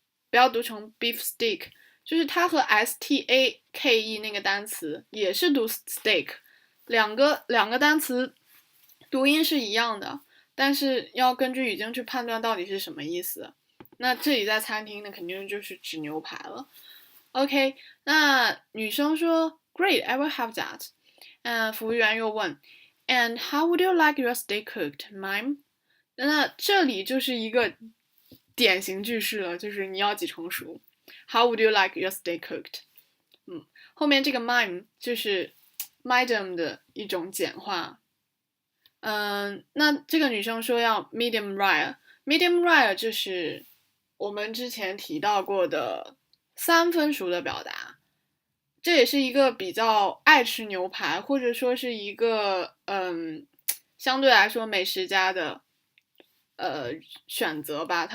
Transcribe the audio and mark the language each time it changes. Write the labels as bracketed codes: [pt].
[zh] 不要读成 beef steak， 就是它和 stake 那个单词也是读 steak， 两个单词读音是一样的，但是要根据语境去判断到底是什么意思。那这里在餐厅呢，肯定就是指牛排了。 OK， 那女生说 [en] Great, I will have that。 [zh] 服务员又问 [en] And how would you like your steak cooked, ma'am？ [zh] 那这里就是一个典型句式了，就是你要几成熟。 [en] How would you like your steak cooked？ [zh] 后面这个 ma'am 就是 madam 的一种简化。那这个女生说要 medium rare，medium rare 就是我们之前提到过的3分熟的表达，这也是一个比较爱吃牛排，或者说是一个相对来说美食家的选择吧。